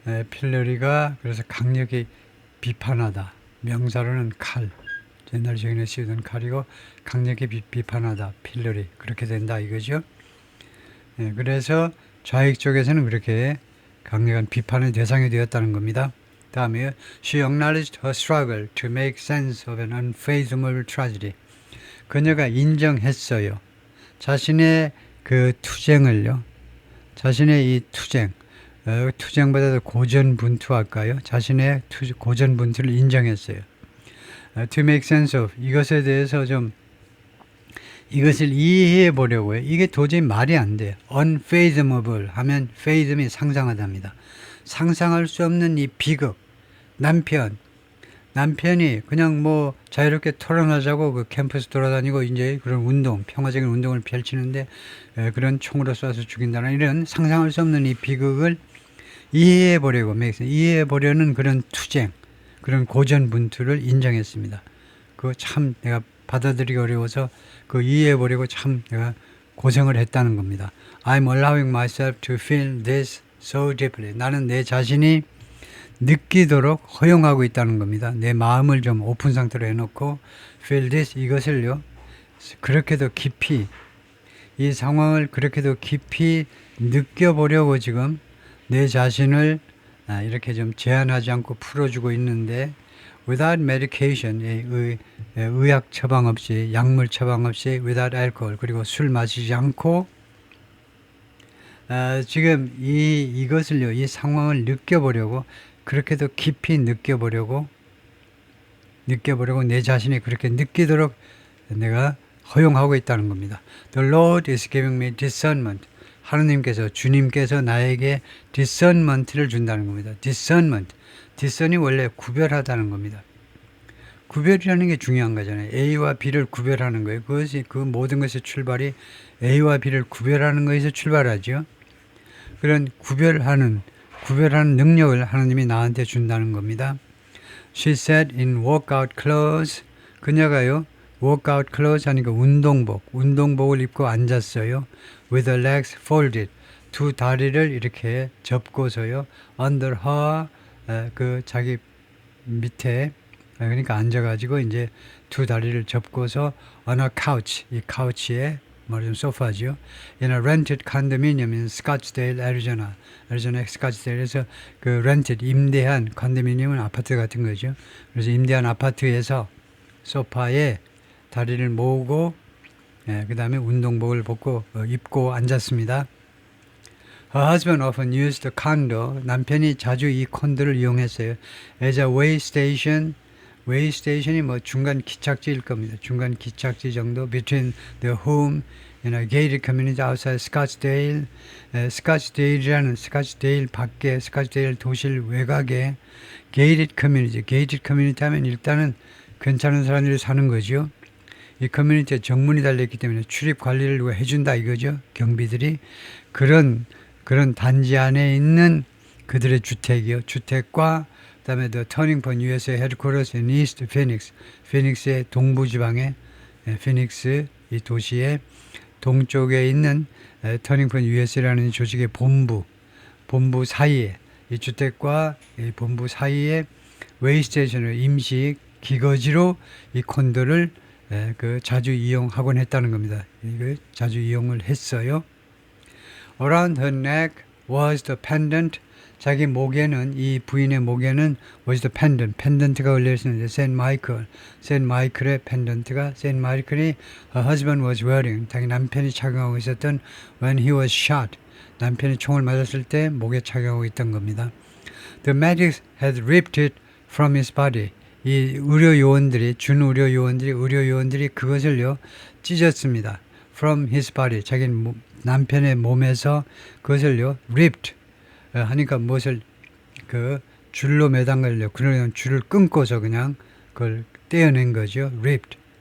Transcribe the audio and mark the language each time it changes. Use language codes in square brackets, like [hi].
[ko] 필러리가 그래서 강력히 비판하다, 명사로는 칼, 옛날 적인에 쓰던 칼이고, 강력히 비판하다, 필러리, 그렇게 된다 이거죠. 그래서 좌익 쪽에서는 그렇게 강력한 비판의 대상이 되었다는 겁니다. 다음에 [en] she acknowledged her struggle to make sense of an unfathomable tragedy. [ko] 그녀가 인정했어요. 자신의 그 투쟁을요. 자신의 이 투쟁보다도 고전분투할까요? 자신의 고전분투를 인정했어요. [en] To make sense of, [ko] 이것에 대해서 좀 이것을 이해해 보려고요. 이게 도저히 말이 안 돼요. unfathomable 하면 fathom이 상상하답니다. 상상할 수 없는 이 비극, 남편 남편이 그냥 뭐 자유롭게 토론하자고 그 캠퍼스 돌아다니고 이제 그런 운동, 평화적인 운동을 펼치는데 그런 총으로 쏴서 죽인다는 이런 상상할 수 없는 이 비극을 이해해 보려고, 이해해 보려는 그런 투쟁, 그런 고전분투를 인정했습니다. 그거 참 내가 받아들이기 어려워서 그 이해해 보려고 참 내가 고생을 했다는 겁니다. [en] I'm allowing myself to feel this so deeply. [ko] 나는 내 자신이 느끼도록 허용하고 있다는 겁니다. 내 마음을 좀 오픈 상태로 해놓고 [en] feel this, [ko] 이것을요 그렇게도 깊이, 이 상황을 그렇게도 깊이 느껴보려고 지금 내 자신을 이렇게 좀 제한하지 않고 풀어주고 있는데 [en] without medication, [ko] 의학 처방 없이, 약물 처방 없이 [en] without alcohol, [ko] 그리고 술 마시지 않고 지금 이것을요, 이 상황을 느껴보려고, 그렇게도 깊이 느껴보려고 내 자신이 그렇게 느끼도록 내가 허용하고 있다는 겁니다. [en] The Lord is giving me discernment. [ko] 하느님께서, 주님께서 나에게 discernment를 준다는 겁니다. discernment. discern이 원래 구별하다는 겁니다. 구별이라는 게 중요한 거잖아요. A와 B를 구별하는 거예요. 그것이 그 모든 것의 출발이 A와 B를 구별하는 것에서 출발하죠. 그런 구별하는 능력을 하나님이 나한테 준다는 겁니다. [en] She sat in workout clothes. [ko] 그녀가요, workout clothes 하니까 운동복을 입고 앉았어요. [en] With her legs folded. [ko] 두 다리를 이렇게 접고서요. [en] Under her, [ko] 그 자기 밑에, 그러니까 앉아가지고 이제 두 다리를 접고서 [en] on a couch, [ko] 이 카우치에, 말하자면 소파죠. [en] In a rented condominium in Scottsdale, Arizona. [ko] 애리조나 스카츠데일에서 그 rented, 임대한, 컨도미니엄은 아파트 같은 거죠. 그래서 임대한 아파트에서 소파에 다리를 모으고 그 다음에 운동복을 입고 앉았습니다. [en] Her husband often used the condo. [ko] 남편이 자주 이 콘도를 이용했어요. [en] As a way station. [ko] way station이 뭐 중간 기착지일 겁니다. 중간 기착지 정도. [en] Between the home in a gated community outside Scottsdale. [ko] 스카츠데일이라는, 스카츠데일 밖에, 스카츠데일 도시 외곽에 gated community. gated community 하면 일단은 괜찮은 사람들이 사는 거죠. 이 커뮤니티에 정문이 달려있기 때문에 출입 관리를 누가 해준다 이거죠. 경비들이. 그런 단지 안에 있는 그들의 주택이요. 주택과 그다음에 [en] The Turning Point USA Headquarters in East Phoenix. [ko] 피닉스의 동부지방에, 피닉스 이 도시의 동쪽에 있는 Turning Point USA라는 조직의 본부 사이에, 이 주택과 이 본부 사이에 웨이스테이션을 임시 기거지로 이 콘도를 자주 이용하곤 했다는 겁니다. 이거 자주 이용을 했어요. [en] Around her neck was the pendant. [ko] 자기 목에는, 이 부인의 목에는 [en] was the pendant. [ko] 펜던트가 걸려있었는데 세인트 마이클의 펜던트가, 세인트 마이클이 [en] her husband was wearing. [ko] 자기 남편이 착용하고 있었던 [en] when he was shot. [ko] 남편이 총을 맞았을 때 목에 착용하고 있던 겁니다. [en] The medics had ripped it from his body. [ko] 이 의료요원들이 그것을요 찢었습니다. [en] From his body. [ko] 자기 남편의 몸에서 그것을요 ripped 하니까 무엇을 줄로 매단걸려. 그러면 줄을 끊고서 그냥 그걸 떼어낸 거죠. ripped.